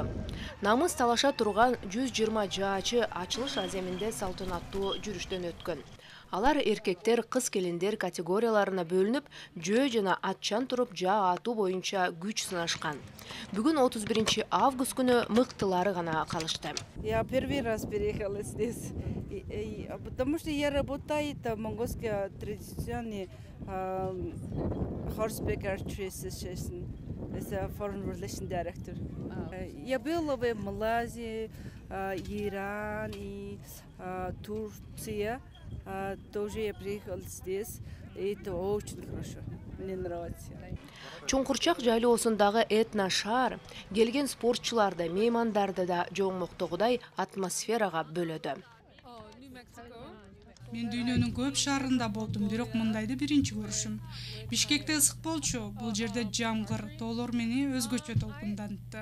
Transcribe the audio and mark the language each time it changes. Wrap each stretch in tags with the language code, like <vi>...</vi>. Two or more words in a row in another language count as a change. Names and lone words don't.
<ky>Намыс талаша турган 120 жаачы ачылыш аземинде салтанаттуу жүрүштөн өткөн. Алар эркектер, кыз келиндер категорияларына бөлүнүп, жөө жана атчан туруп жаа атуу боюнча күч сынашкан. Бүгүн 31 август күнү мыктылары гана калышты.</ky> <ru>Я первый раз переехала здесь, потому что я работаю в монгольской традиционной</ru> <en>horseback archery association as a foreign relation director.</en> <ru>Я была в Малайзии, Иран и Турция. Тоже я приехал здесь, и это очень хорошо, мне нравится.</ru> <ky>Чуңкурчак жайлоосундагы этно шаар келген спортчуларды, меймандарды да жоңмоктогудай атмосферага бөлөдү. Мен дүйнөнүн көп шаарында болдум, бирок мындайды биринчи көрүшүм. Бишкекте ысык болчу, бул жерде жамгыр, тоолор мени өзгөчө толкундантты.</ky>